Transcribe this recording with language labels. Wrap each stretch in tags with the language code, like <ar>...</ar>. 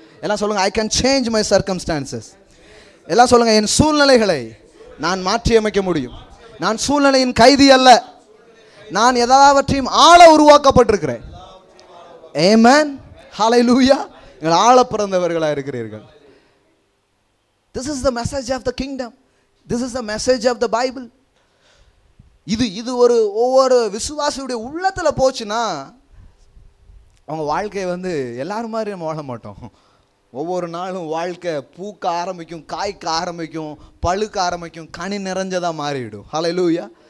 <ta>எல்லாம் சொல்லுங்கள்,</ta> <en>I can change my circumstances.</en> <ta>எல்லாம் சொல்லுங்கள், என் சூழ்நிலைகளை நான் மாற்றி அமைக்க முடியும். நான் சூழ்நிலையின் கைதி அல்ல, நான் எல்லாவற்றையும் ஆள உருவாக்கப்பட்டிருக்கிறேன். ஆமென். ஹல்லேலூயா. நீங்கள் ஆள பிறந்தவர்களாக இருக்கிறீர்கள்.</ta> <en>This is the message of the kingdom. This is the message of the Bible.</en> <ta>இது ஒவ்வொரு விசுவாசியுடைய உள்ளத்தில் போச்சுன்னா அவங்க வாழ்க்கையை வந்து எல்லாரும் மாதிரி நம்ம வாழ மாட்டோம். ஒவ்வொரு நாளும் வாழ்க்கை பூக்க ஆரம்பிக்கும், காய்க்க ஆரம்பிக்கும், பழுக்க ஆரம்பிக்கும், கனி நிறைஞ்சதாக மாறிவிடும். ஹல்லேலூயா.</ta>